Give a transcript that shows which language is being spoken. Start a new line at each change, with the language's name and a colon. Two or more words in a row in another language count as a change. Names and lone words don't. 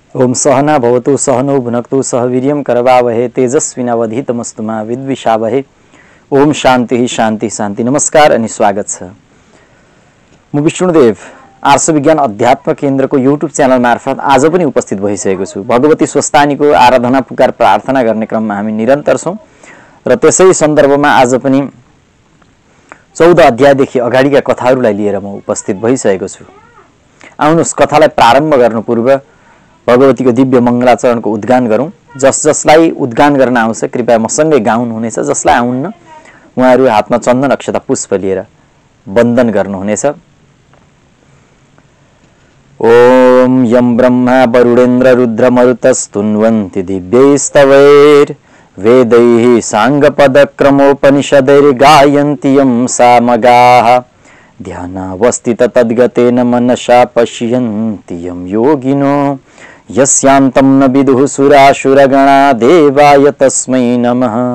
Sanskrit: ओम सहना भवतु सहनौ भुनक्तु सह वीर्यं करवावहे तेजस्विनावधीतमस्तु मा विद्विषावहे। ओम शान्ति शान्ति शान्ति।
Nepali: नमस्कार अनि स्वागत छ। म विष्णुदेव आर्ष विज्ञान अध्यात्म केन्द्रको युट्युब च्यानल मार्फत आज पनि उपस्थित भइसकेको छु। भगवती स्वस्थानीको आराधना पुकार प्रार्थना गर्ने क्रममा हामी निरन्तर छौं र त्यसै सन्दर्भमा आज पनि 14 अध्यायदेखि अगाडिका कथाहरूलाई लिएर म उपस्थित भइसकेको छु। आउनुहोस् कथालाई प्रारम्भ गर्नु पूर्व भगवतीको दिव्य मङ्गलाचरणको उद्गान गरौँ। जसलाई उद्गान गर्न आउँछ कृपया मसँगै गाउनुहुनेछ। जसलाई आउन्न उहाँहरू हातमा चन्दन अक्षता पुष्प लिएर वन्दन गर्नुहुनेछ।
Sanskrit: ओम यं ब्रह्मा वरुणेन्द्र रुद्र मरुतस्तुन्वन्ति दिव्यैस्तवैर् वेदैः साङ्गपदक्रमोपनिषदैर्गायन्ति यं सामगाः ध्यानावस्थित तद्गतेन मनसा पश्यन्ति यं योगिनो यस्यान्तं न विदुः सुरासुरगणा देवाय तस्मै नमः।